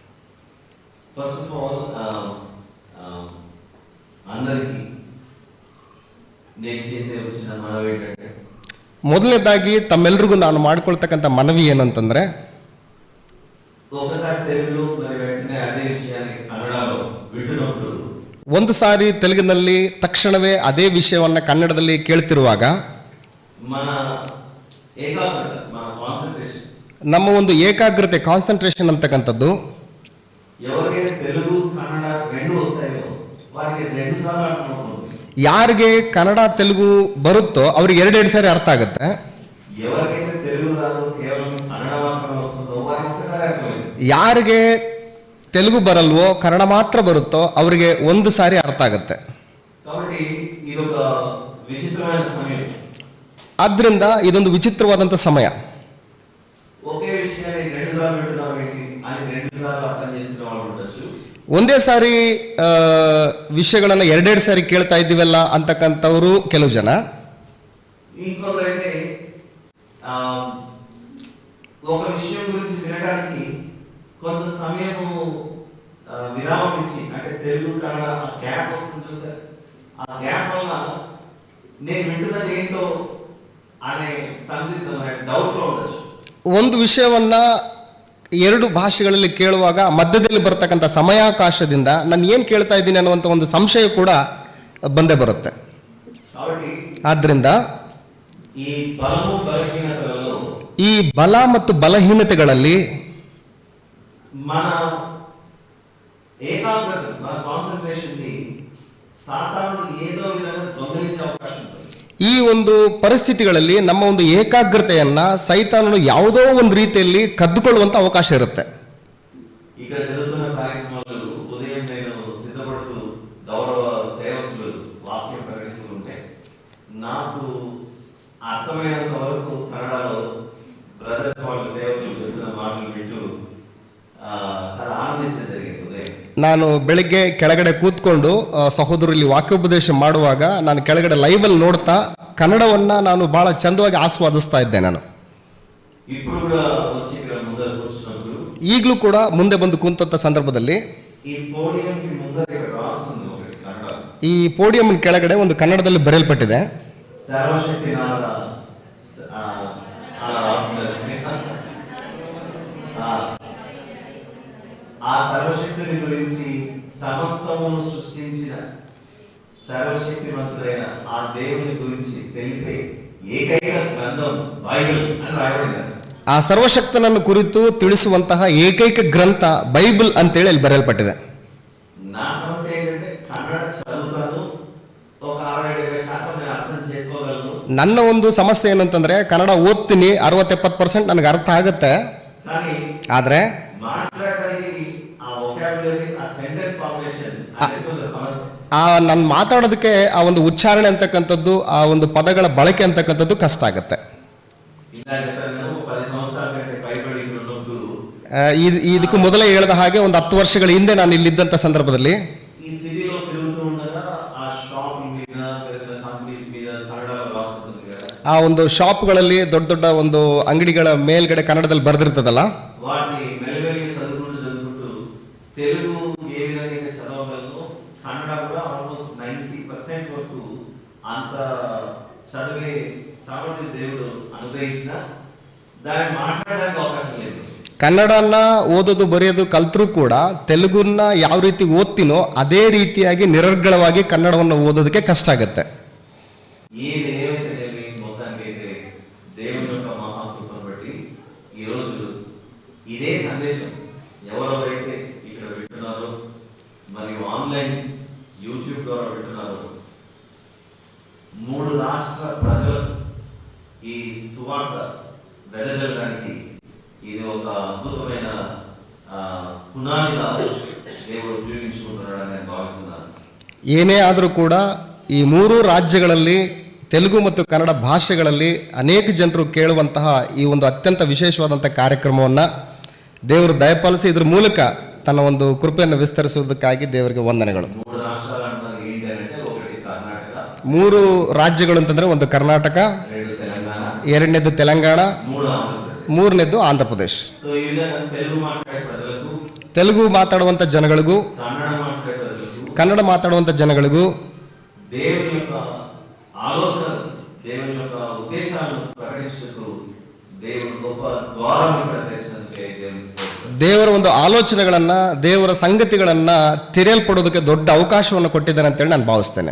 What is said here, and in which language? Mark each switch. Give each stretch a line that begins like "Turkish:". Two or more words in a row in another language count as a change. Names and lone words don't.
Kannada: ಮೊದಲನೇದಾಗಿ ತಮ್ಮೆಲ್ರಿಗೂ ನಾನು ಮಾಡ್ಕೊಳ್ತಕ್ಕಂಥ ಮನವಿ ಏನಂತಂದ್ರೆ, ಒಂದು ಸಾರಿ ತೆಲುಗಿನಲ್ಲಿ ತಕ್ಷಣವೇ ಅದೇ ವಿಷಯವನ್ನ ಕನ್ನಡದಲ್ಲಿ ಕೇಳ್ತಿರುವಾಗ ನಮ್ಮ ಒಂದು ಏಕಾಗ್ರತೆ ಕಾನ್ಸಂಟ್ರೇಷನ್ ಅಂತಕ್ಕಂಥದ್ದು
Telugu: ఎవరికైతే తెలుగు కన్నడ రెండు వస్తాయో వారికి రెండు సార్లు అర్థం అవుతుంది.
Kannada: ಯಾರಿಗೆ ಕನ್ನಡ ತೆಲುಗು ಬರುತ್ತೋ ಅವ್ರಿಗೆ ಎರಡೆರಡು ಸಾರಿ ಅರ್ಥ ಆಗುತ್ತೆ.
Telugu: ఎవరికైతే తెలుగు రాదు కేవలం కన్నడ మాత్రమే వస్తుందో వారికి ఒక్కసారి అర్థమైంది.
Kannada: ಯಾರಿಗೆ ತೆಲುಗು ಬರಲ್ವೋ ಕನ್ನಡ ಮಾತ್ರ ಬರುತ್ತೋ ಅವರಿಗೆ ಒಂದು ಸಾರಿ ಅರ್ಥ ಆಗುತ್ತೆ.
Telugu: కాబట్టి ఇది ఒక విచిత్రమైన సమయం.
Kannada: ಆದ್ರಿಂದ ಇದೊಂದು ವಿಚಿತ್ರವಾದಂಥ ಸಮಯ.
Telugu: ఒకే విషయాన్ని రెండు సార్లు వింటున్నాం ఏంటి అని రెండు సార్లు అర్థం చేసుకునే వాళ్ళు ఉండొచ్చు.
Kannada: ಒಂದೇ ಸಾರಿ ವಿಷಯಗಳನ್ನು ಎರಡೆರಡು ಸಾರಿ ಕೇಳ್ತಾ ಇದ್ದೀವಲ್ಲ ಅಂತಕ್ಕಂಥವರು ಕೆಲವು ಜನ.
Telugu: ఇంకొకరైతే ఒక విషయం గురించి వినడానికి కొంచెం సమయము విరామం ఇచ్చి అంటే తెలుగు కన్నడ ఆ గ్యాప్ వస్తుంది చూసారు, ఆ గ్యాప్ వల్ల నేను వింటున్నది ఏంటో అనే సందిగ్ధం డౌట్ లో ఉండొచ్చు.
Kannada: ಒಂದು ವಿಷಯವನ್ನ ಎರಡು ಭಾಷೆಗಳಲ್ಲಿ ಕೇಳುವಾಗ ಮಧ್ಯದಲ್ಲಿ ಬರ್ತಕ್ಕಂಥ ಸಮಯಾವಕಾಶದಿಂದ ನಾನು ಏನು ಕೇಳ್ತಾ ಇದ್ದೀನಿ ಅನ್ನುವಂಥ ಒಂದು ಸಂಶಯ ಕೂಡ ಬಂದೇ ಬರುತ್ತೆ.
Telugu: కాబట్టి
Kannada: ಆದ್ರಿಂದ
Telugu: ఈ బలము బలహీనతలలో
Kannada: ಈ ಬಲ ಮತ್ತು ಬಲಹೀನತೆಗಳಲ್ಲಿ
Telugu: మన ఏకాగ్రత మన కాన్సంట్రేషన్ ని సాతానుడు ఏదో విధంగా దొంగిలించే అవకాశం ఉంటుంది.
Kannada: ಈ ಒಂದು ಪರಿಸ್ಥಿತಿಗಳಲ್ಲಿ ನಮ್ಮ ಒಂದು ಏಕಾಗ್ರತೆಯನ್ನ ಸೈತಾನನು ಯಾವುದೋ ಒಂದು ರೀತಿಯಲ್ಲಿ ಕದ್ದುಕೊಳ್ಳುವಂತ ಅವಕಾಶ ಇರುತ್ತೆ.
Telugu: ఇక్కడ జరుగుతున్న కార్యక్రమాలు ఉదయం నేను సిద్ధపడుతూ గౌరవ సేవకులు వాక్యం ప్రకటిస్తూ ఉంటే నాకు అర్థమైనంత వరకు కన్నడలో బ్రదర్స్ వాళ్ళ సేవకులు చెప్తున్న మాటలు వింటూ చాలా ఆనందించడం జరిగింది ఉదయం.
Kannada: ನಾನು ಬೆಳಿಗ್ಗೆ ಕೆಳಗಡೆ ಕೂತ್ಕೊಂಡು ಸಹೋದರಲ್ಲಿ ವಾಕ್ಯೋಪದೇಶ ಮಾಡುವಾಗ ನಾನು ಕೆಳಗಡೆ ಲೈವಲ್ಲಿ ನೋಡ್ತಾ ಕನ್ನಡವನ್ನ ನಾನು ಬಹಳ ಚಂದವಾಗಿ ಆಸ್ವಾದಿಸ್ತಾ ಇದ್ದೆ. ನಾನು
Telugu: ఇప్పుడు కూడా వచ్చి ఇక్కడ ముందర కూర్చున్నప్పుడు
Kannada: ಈಗಲೂ ಕೂಡ ಮುಂದೆ ಬಂದು ಕೂತಂತ ಸಂದರ್ಭದಲ್ಲಿ
Telugu: ఈ పోడియంకి ముందర ఇక్కడ రాస్తుంది ఒకటి కన్నడ.
Kannada: ಈ ಪೋಡಿಯಂ ಕೆಳಗಡೆ ಒಂದು ಕನ್ನಡದಲ್ಲಿ ಬರೆಯಲ್ಪಟ್ಟಿದೆ,
Telugu: సర్వశక్తినాథ అలా రాస్తుంది. ఆ సర్వశక్తిని గురించి సమస్తమును సృష్టించిన సర్వశక్తిమంతుడైన ఆ దేవుని గురించి తెలిపే ఏకైక గ్రంథం బైబిల్ అని రాయబడింది.
Kannada: ಆ ಸರ್ವಶಕ್ತನನ್ನು ಕುರಿತು ತಿಳಿಸುವಂತಹ ಏಕೈಕ ಗ್ರಂಥ ಬೈಬಲ್ ಅಂತೇಳಿ ಅಲ್ಲಿ ಬರೆಯಲ್ಪಟ್ಟಿದೆ.
Telugu: నా సమస్య ఏంటంటే కన్నడ చదువుతాను, ఒక 60-70% నేను అర్థం చేసుకోగలను.
Kannada: ನನ್ನ ಒಂದು ಸಮಸ್ಯೆ ಏನಂತಂದ್ರೆ ಕನ್ನಡ ಓದ್ತೀನಿ, 60-70% ನನಗೆ ಅರ್ಥ ಆಗುತ್ತೆ.
Telugu: కానీ
Kannada: ಆದ್ರೆ
Telugu: మాట్లాడడానికి ఆ వొకాబులరీ ఆ
English: sentence formation
Telugu: అనేది ఒక సమస్య.
Kannada: ನಾನು ಮಾತಾಡೋದಕ್ಕೆ ಆ ಒಂದು ಉಚ್ಚಾರಣೆ ಅಂತಕ್ಕಂಥದ್ದು, ಆ ಒಂದು ಪದಗಳ ಬಳಕೆ ಅಂತಕ್ಕಂಥದ್ದು ಕಷ್ಟ ಆಗುತ್ತೆ.
Telugu: ఇలా చెప్పాను కదా, 10 సంవత్సరాల కంటే పైబడి ఇక్కడ ఉన్నప్పుడు
Kannada: ಇದಕ್ಕೂ ಮೊದಲೇ ಹೇಳಿದ ಹಾಗೆ ಒಂದು 10 ವರ್ಷಗಳ ಹಿಂದೆ ನಾನು ಇಲ್ಲಿದ್ದಂಥ ಸಂದರ್ಭದಲ್ಲಿ
Telugu: ఈ సిటీలో తిరుగుతూ ఉండగా ఆ షాప్ మీద పెద్ద కంపెనీస్ మీద కన్నడలో రాస్తుంది కదా,
Kannada: ಆ ಒಂದು ಶಾಪ್ಗಳಲ್ಲಿ ದೊಡ್ಡ ದೊಡ್ಡ ಒಂದು ಅಂಗಡಿಗಳ ಮೇಲ್ಗಡೆ ಕನ್ನಡದಲ್ಲಿ ಬರೆದಿರ್ತದಲ್ಲ,
Telugu: వాటిని మెల్లమెల్లి చదువుకుంటూ తెలుగు ఏ విధంగా అయితే చదవగలదో కన్నడ కూడా ఆల్మోస్ట్ 90% వరకు అంత చదివే సామర్థ్యం దేవుడు అనుగ్రహించిన దాన్ని మాట్లాడడానికి అవకాశం లేదు.
Kannada: ಕನ್ನಡನ ಓದೋದು ಬರೆಯೋದು ಕಲ್ತರೂ ಕೂಡ ತೆಲುಗುನ ಯಾವ ರೀತಿ ಓದ್ತೀನೋ ಅದೇ ರೀತಿಯಾಗಿ ನಿರರ್ಗಳವಾಗಿ ಕನ್ನಡವನ್ನು ಓದೋದಕ್ಕೆ ಕಷ್ಟ ಆಗುತ್ತೆ.
Telugu: ఏది ఏమైతే మొత్తానికి అయితే దేవుని యొక్క మహాకృపను బట్టి ఈరోజు ఇదే సందేశం ఎవరెవరైతే ఇక్కడ వింటున్నారో మరియు ఆన్లైన్ యూట్యూబ్ ద్వారా వింటున్నారో 3 రాష్ట్ర ప్రజలు ఈ సువార్త వెదజల్లడానికి ఇది ఒక అద్భుతమైన పునాదిగా దేవుడు ఉపయోగించుకుంటున్నాడని నేను భావిస్తున్నాను.
Kannada: ಏನೇ ಆದರೂ ಕೂಡ ಈ 3 ರಾಜ್ಯಗಳಲ್ಲಿ ತೆಲುಗು ಮತ್ತು ಕನ್ನಡ ಭಾಷೆಗಳಲ್ಲಿ ಅನೇಕ ಜನರು ಕೇಳುವಂತಹ ಈ ಒಂದು ಅತ್ಯಂತ ವಿಶೇಷವಾದಂಥ ಕಾರ್ಯಕ್ರಮವನ್ನು ದೇವರು ದಯಪಾಲಿಸಿ ಇದ್ರ ಮೂಲಕ ತನ್ನ ಒಂದು ಕೃಪೆಯನ್ನು ವಿಸ್ತರಿಸುವುದಕ್ಕಾಗಿ ದೇವರಿಗೆ ವಂದನೆಗಳು.
Telugu: 3 ರಾಷ್ಟ್ರಾలు అంటే ఏంటి అంటే ఒకటి కర్ణాటక,
Kannada: 3 ರಾಜ್ಯಗಳು ಅಂತಂದ್ರೆ ಒಂದು ಕರ್ನಾಟಕ,
Telugu: 2 తెలంగాణ,
Kannada: ಎರಡನೇದು ತೆಲಂಗಾಣ,
Telugu: 3 ఆంధ్రప్రదేశ్.
Kannada: ಮೂರನೇದು ಆಂಧ್ರ ಪ್ರದೇಶ್.
Telugu: సో ఈ విధంగా తెలుగు మాట్లాడే ప్రజలకు,
Kannada: ತೆಲುಗು ಮಾತಾಡುವಂಥ ಜನಗಳಿಗೂ,
Telugu: కన్నడ మాట్లాడే ప్రజలకు
Kannada: ಕನ್ನಡ ಮಾತಾಡುವಂಥ ಜನಗಳಿಗೂ
Telugu: దేవుని యొక్క ఆలోచనలు, దేవుని యొక్క ఉద్దేశాలను ప్రకటించుటకు దేవుడు గొప్ప ద్వారం ఇక్కడ తెరిచినందుకే దేవునికి స్తోత్రం.
Kannada: ದೇವರ ಒಂದು ಆಲೋಚನೆಗಳನ್ನ, ದೇವರ ಸಂಗತಿಗಳನ್ನ ತೆರೆಯಲ್ಪಡೋದಕ್ಕೆ ದೊಡ್ಡ ಅವಕಾಶವನ್ನು ಕೊಟ್ಟಿದ್ದಾನೆ ಅಂತೇಳಿ ನಾನು ಭಾವಿಸ್ತೇನೆ.